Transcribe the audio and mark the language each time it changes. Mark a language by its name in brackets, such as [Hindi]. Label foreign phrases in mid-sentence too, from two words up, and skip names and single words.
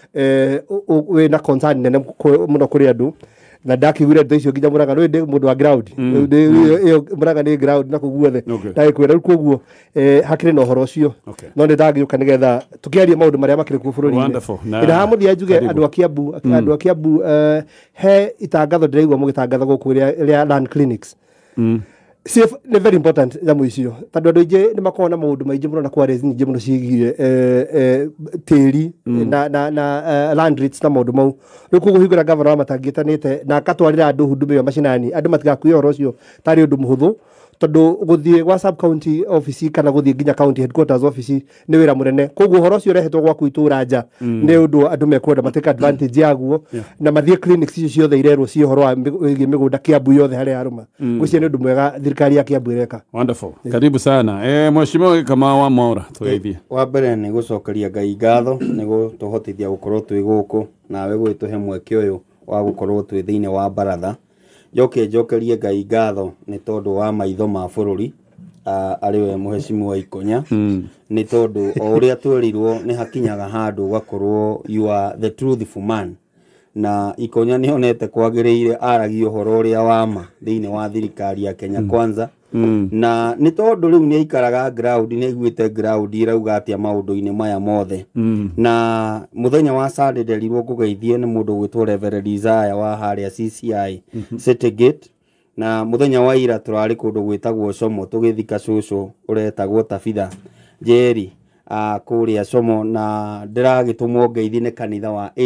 [Kikuyu] wĩna concern nene mũno kũrĩ andũ na ndakĩiguire ndeto icio nginya Mũrang'a nĩ ndĩ mũndũ wa ground ĩyo Mũrang'a nĩ ground na kũu guothe ndagĩkwĩra rĩu koguo hakĩrĩ na ũhoro ũcio no nĩ ndagĩũka nĩgetha tũkĩarie maũndũ marĩa makĩrĩ kuo bũrũri-inĩ ĩna hamũthia njuge andũ a Kiambu he itangatho ndĩraigua mũgĩtangatha gũkũ rĩa [English] land clinics [Kikuyu] nĩ [English] very important [Kikuyu] nyamũ icio tondũ andũ aingĩ nĩ makoragwo na maũndũ maingĩ mũno na quarries nyingĩ mũno ciĩgiĩ tĩri na [English] land rates [Kikuyu] na maũndũ mau rĩu koguo hingũra gavana wa matangĩtanĩte na akatwarĩra andũ huduma ĩyo macinani andũ matigakuie ũhoro ũcio tarĩ ũndũ mũhũthũ tondu guthie gwa [English] sub county office [Kikuyu] kana guthie nginya [English] county headquarters office [Kikuyu] ni wira munene koguo horo cio rehetwo gwaku itura nja ni undu andu mekwenda mateka advantage yaguo na mathie clinics icio ciothe irerwo cio horo wa migunda Kiambu yothe haria aruma gucio ni undu mwega thirikari ya Kiambu ireka. Wonderful. [Swahili] Karibu sana. [Kikuyu] Mheshimiwa kama wa Maura tugeithie. Wa mbere ni gucokeria Ngai ngatho ni gutuhotithia gukorwo twi guku nawe gwituhe mweke uyu wa gukorwo twi thiini wa baratha. Njokerie Ngai ngatho ni tondu wa maitho ma bururi ariwe Mheshimiwa Ikonya ni tondu o uria twerirwo ni hakinyaga handu gakorwo [English] you are the truthful man [Kikuyu] na Ikonya ni onete kwagiriire aragia uhoro uria wa ma thiini wa thirikari ya Kenya Kwanza na ni tondu riu ni ikaraga ground ni iguite ground irauga atia maundu-ini maya mothe na muthenya wa Sunday nderirwo kugeithie ni mundu gwitwo Reverend Isaiah wa haria CCI City Gate na muthenya wa ira turari kundu gwitagwo Como tugithika cucu uretagwo Tabitha Njeri kuria Como na ndiragitumwo ngeithi ni kanitha wa